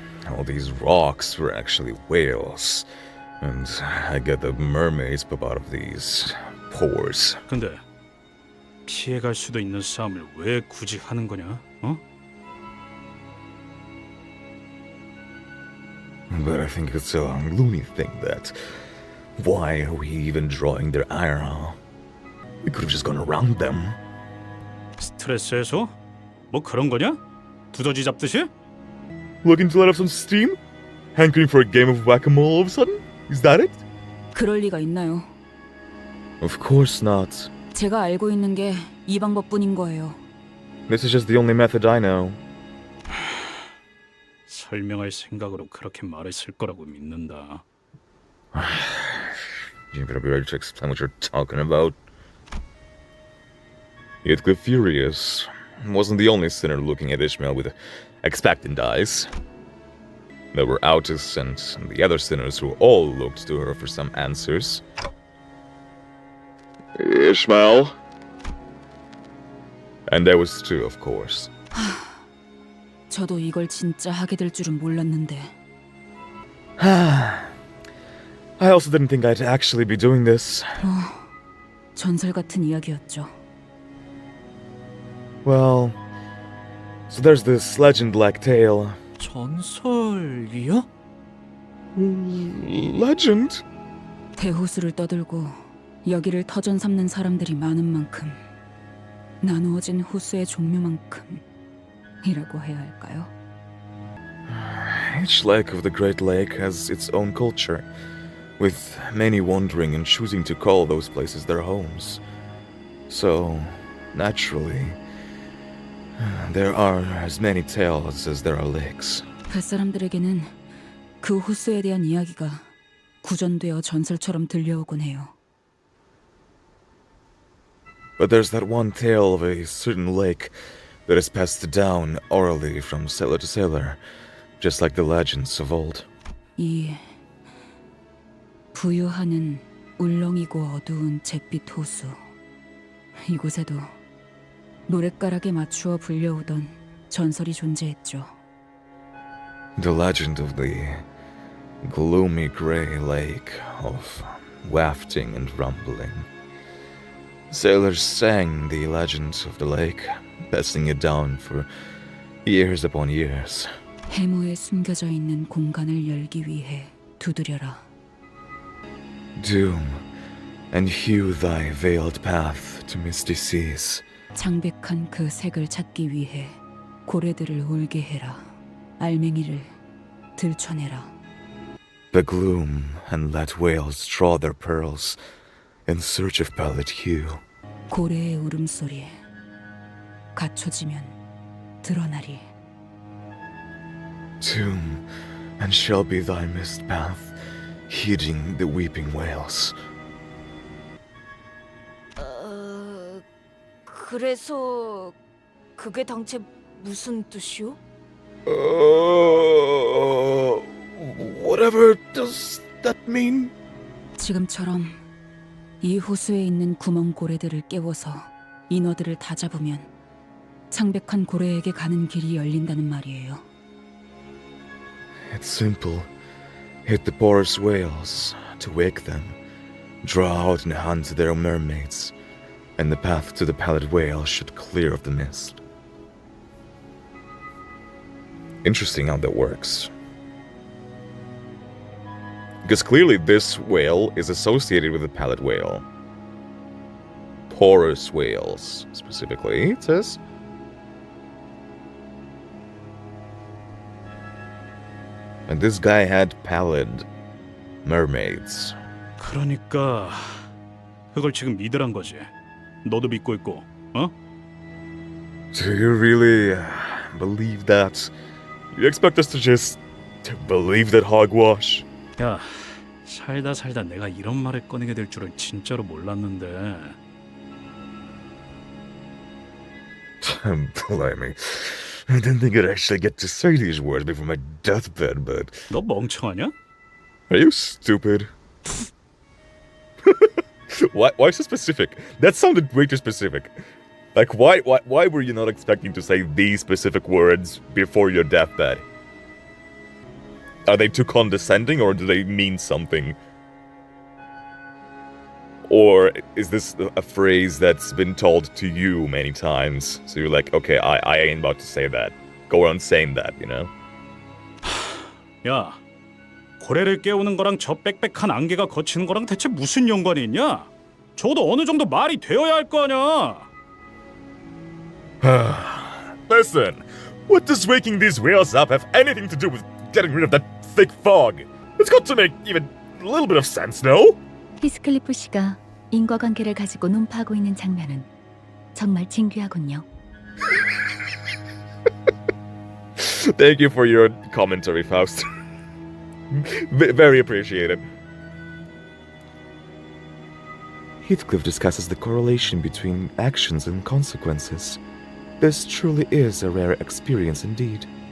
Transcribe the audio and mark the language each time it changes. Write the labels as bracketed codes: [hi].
[en] All these rocks were actually whales. And I get the mermaids pop out of these pores. [ko] 근데 피해갈 수도 있는 싸움을 왜 굳이 하는 거냐? 어? [en] But I think it's a loony thing that... Why are we even drawing their ire? We could have just gone around them. [ko] 스트레스 해소? 뭐 그런 거냐? 두더지 잡듯이? [en] Looking to let off some steam? Hankering for a game of whack-a-mole all of a sudden? Is that it? [ko] 그럴 리가 있나요? [en] Of course not. [ko] 제가 알고 있는 게 이 방법뿐인 거예요. [en] This is just the only method I know. [ko] 설명할 생각으로 그렇게 말했을 거라고 믿는다. [en] You better be ready to explain what you're talking about. Yet the Furious wasn't the only sinner looking at Ishmael with expectant eyes. There were Autis and the other sinners who all looked to her for some answers. Ishmael. And there was Stu, of course. [ko] 저도 이걸 진짜 하게 될 줄은 몰랐는데. [en] I also didn't think I'd actually be doing this. [ko] 전설 같은 이야기였죠. [en] Well, so there's this legend-like tale. [ko] 전설이요? [en] Legend? [ko] 대호수를 떠들고 여기를 터전 삼는 사람들이 많은 만큼 나누어진 호수의 종류만큼이라고 해야 할까요? [en] Each lake of the Great Lake has its own culture, with many wandering and choosing to call those places their homes. So, naturally, there are as many tales as there are lakes. [ko] 뱃사람들에게는 그 호수에 대한 이야기가 구전되어 전설처럼 들려오곤 해요. [en] But there's that one tale of a certain lake that is passed down orally from sailor to sailor, just like the legends of old. [ko] 이 부유하는 울렁이고 어두운 잿빛 호수. 이곳에도 노랫가락에 맞추어 불려오던 전설이 존재했죠. [en] The legend of the gloomy gray lake of wafting and rumbling. Sailors sang the legend of the lake, passing it down for years upon years. [ko] 해무에 숨겨져 있는 공간을 열기 위해 두드려라. [en] Doom, and hew thy veiled path to misty seas. [ko] 창백한 그 색을 찾기 위해 고래들을 울게 해라. 알맹이를 들춰내라. [en] The gloom, and let whales draw their pearls in search of pallid hue. [ko] 고래의 울음소리 갖춰지면 드러나리. [en] Tomb, and shall be thy mist path, heeding the weeping whales. [ko] 그래서 그게 당최 무슨 뜻이오? [en] Whatever does that mean? [ko] 지금처럼 이 호수에 있는 구멍 고래들을 깨워서 인어들을 다 잡으면 창백한 고래에게 가는 길이 열린다는 말이에요. [en] It's simple. Hit the porous whales to wake them. Draw out and hunt their mermaids, and the path to the pallid whale should clear of the mist. Interesting how that works. Because clearly this whale is associated with the pallid whale. Porous whales, specifically, it says. And this guy had pallid mermaids. [ko] 그러니까 그걸 지금 믿으란 거지. 너도 믿고 있고, 어? [en] Do you really believe that? You expect us to just believe that hogwash? [ko] 야, 살다 내가 이런 말을 꺼내게 될 줄은 진짜로 몰랐는데. [en] Blimey. I didn't think I'd actually get to say these words before my deathbed, but... [ko] 너 멍청하냐? [en] Are you stupid? Why so specific? That sounded way too specific. Like, why were you not expecting to say these specific words before your deathbed? Are they too condescending, or do they mean something? Or is this a phrase that's been told to you many times? So you're like, okay, I ain't about to say that. Go on saying that, you know? [ko] 야, 고래를 깨우는 거랑 저 빽빽한 안개가 거치는 거랑 대체 무슨 연관이 있냐? 저도 어느 정도 말이 되어야 할 거 아니야. [en] Listen, what does waking these whales up have anything to do with getting rid of that thick fog? It's got to make even a little bit of sense, no? [ko] 히스클리프 씨가 인과관계를 가지고 논파하고 있는 장면은 정말 진귀하군요. [en] Thank you for your commentary, Faust. Very appreciated. Heathcliff discusses the correlation between actions and consequences. This truly is a rare experience indeed.